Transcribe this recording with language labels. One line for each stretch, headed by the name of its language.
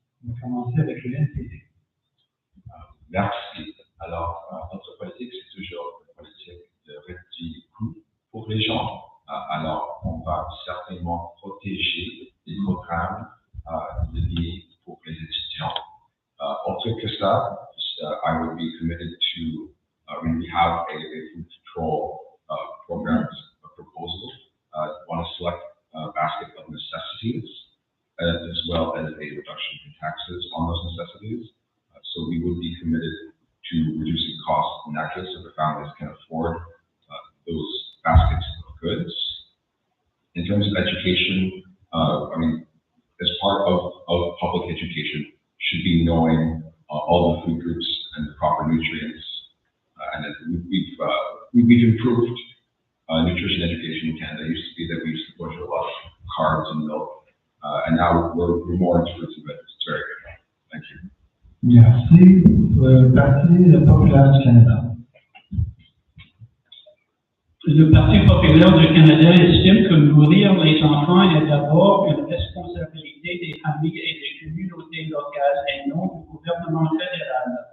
French: On va commencer avec le NPD. Merci. Alors, notre politique, c'est toujours une politique de réduire les coûts pour les gens. Alors, on va certainement protéger les programmes liés pour les étudiants. Autre que ça,
English: I would be committed to, when we have a food control program proposal, want to select a basket of necessities, as well as a reduction in taxes on those necessities. So we would be committed to reducing costs in that case so the families can afford those baskets of goods. In terms of education, I mean, as part of public education should be knowing all the food groups and the proper nutrients. And we've improved nutrition education in Canada. It used to be that we used to push a lot of carbs and milk. And now we're more into fruits and vegetables. It's very good. Thank you.
French: Merci. Parti populaire du Canada. Le Parti populaire du Canada estime que nourrir les enfants est d'abord une responsabilité des familles et des communautés locales et non du gouvernement fédéral.